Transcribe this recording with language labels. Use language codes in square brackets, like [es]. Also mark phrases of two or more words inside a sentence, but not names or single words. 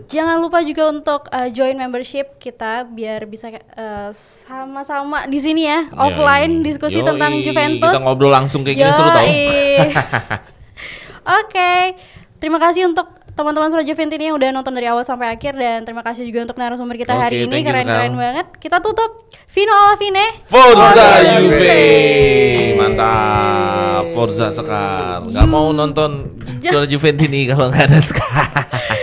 [id] Jangan lupa juga untuk [en] join membership [id] kita biar bisa sama-sama di sini ya offline diskusi tentang Juventus. Kita ngobrol langsung kayak gini [en] seru tau. [id] Oke, terima kasih untuk teman-teman Suara Juventus ini yang udah nonton dari awal sampai akhir, dan terima kasih juga untuk narasumber kita hari ini, keren-keren banget. [it] Kita tutup Fino alla fine. Forza Juve. Mantap. Forza Sekar. [id] Gak mau nonton Suara Juventus ini kalau nggak ada Sekar.